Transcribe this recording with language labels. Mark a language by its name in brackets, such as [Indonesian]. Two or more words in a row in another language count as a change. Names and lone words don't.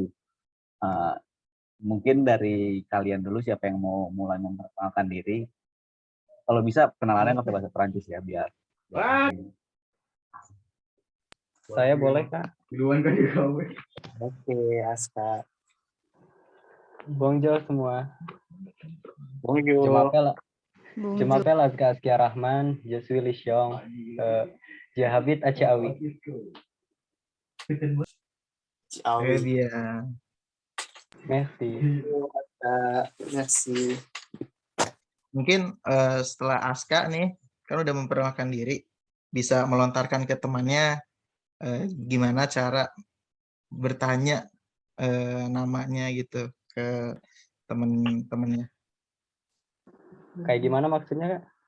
[Indonesian] Mungkin dari kalian dulu, siapa yang mau mulai memperkenalkan diri? Kalau bisa kenalannya pakai bahasa Perancis ya, biar saya boleh, Kak? Oke, Aska. Bonjour semua. [French] Bonjour. Je m'appelle Askia Rahman, je suis Lishong, je habite à Ciawi. Très bien. Merci. Merci. [Indonesian] Mungkin setelah Aska nih, kan udah memperkenalkan diri, bisa melontarkan ke temannya gimana cara bertanya namanya gitu ke temen-temennya. Kayak gimana maksudnya, Kak?